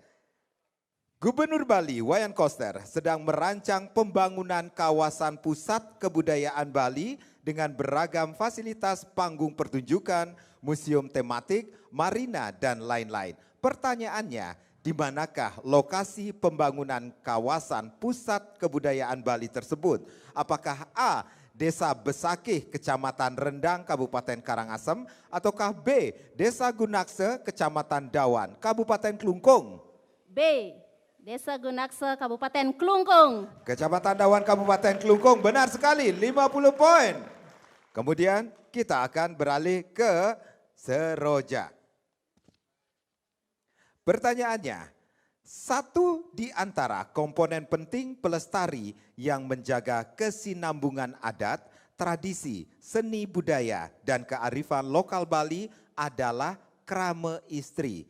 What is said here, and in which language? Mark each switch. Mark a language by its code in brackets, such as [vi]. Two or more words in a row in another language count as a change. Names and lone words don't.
[id] Gubernur Bali Wayan Koster sedang merancang pembangunan kawasan pusat kebudayaan Bali dengan beragam fasilitas panggung pertunjukan, museum tematik, marina dan lain-lain. Pertanyaannya, di manakah lokasi pembangunan kawasan pusat kebudayaan Bali tersebut? Apakah A. Desa Besakih, Kecamatan Rendang, Kabupaten Karangasem, ataukah B. Desa Gunakse, Kecamatan Dawan, Kabupaten Kelungkung? B. Desa Gunakse, Kabupaten Kelungkung. Kecamatan Dawan, Kabupaten Kelungkung, benar sekali, 50 poin. Kemudian kita akan beralih ke Seroja. Pertanyaannya, satu di antara komponen penting pelestari yang menjaga kesinambungan adat, tradisi, seni budaya, dan kearifan lokal Bali adalah krama istri.